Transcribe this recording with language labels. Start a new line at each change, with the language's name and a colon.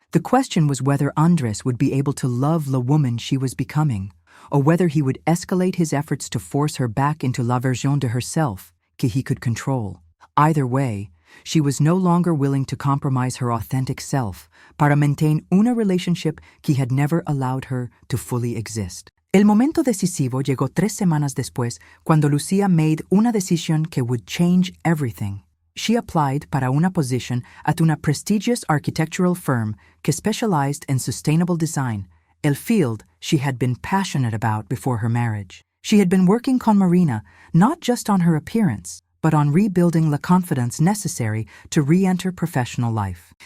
English: The question was whether Andrés would be able to love the woman she was becoming, or whether he would escalate his efforts to force her back into
Spanish: la version de
English: herself que he could control. Either way, she was no longer willing to compromise her authentic self para maintain una relationship que had never allowed her to fully exist.
Spanish: El momento decisivo llegó 3 semanas después cuando Lucía made una decisión que
English: would change everything. She applied para una position at una prestigious architectural firm que specialized in sustainable design, el field she had been passionate about before her marriage. She had been working con Marina not just on her appearance, but on rebuilding the confidence necessary to re-enter professional life.